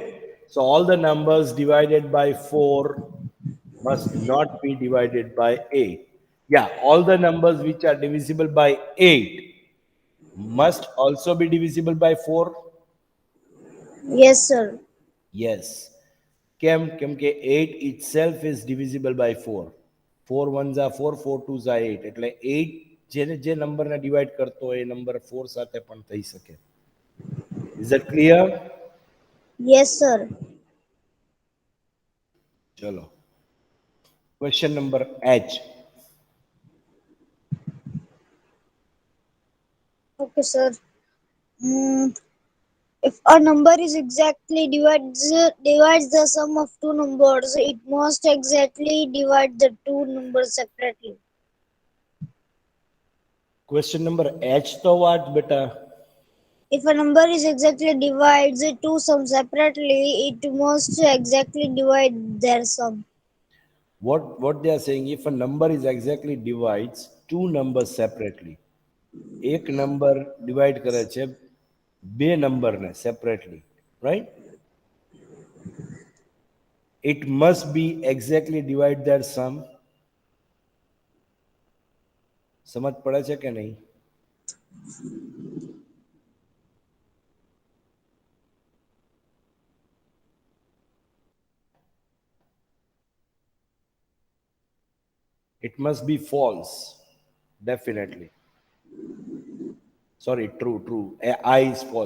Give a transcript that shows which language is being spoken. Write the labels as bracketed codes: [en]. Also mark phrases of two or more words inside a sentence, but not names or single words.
[en] So all the numbers divided by 4 must not be divided by 8. Yeah, all the numbers which are divisible by 8 must also be divisible by 4. Yes, sir. Yes. [gu] કેમ કે [en] 8 itself is divisible by 4. 4 ones are 4, 4 twos are 8. [gu] એટલે 8 જેને જે નંબરને ડિવાઈડ કરતો હોય એ નંબર 4 સાથે પણ થઈ શકે. [en] Is that clear? Yes, sir. ચલો. Question number H. Okay, sir. If a number is exactly divides the sum of two numbers, it must exactly divide the two numbers separately. Question number H [gu] તો વાત બેટા. [en] If a number is exactly divides two sums separately, it must exactly divide their sum. What they are saying, if a number is exactly divides two numbers separately, [gu] એક નંબર ડિવાઈડ કરે છે બે નંબરને સેપરેટલી, [en] right? It must be exactly divide their sum. [gu] સમજ પડે છે કે નહીં? [en] It must be false, definitely. Sorry, true. I is false.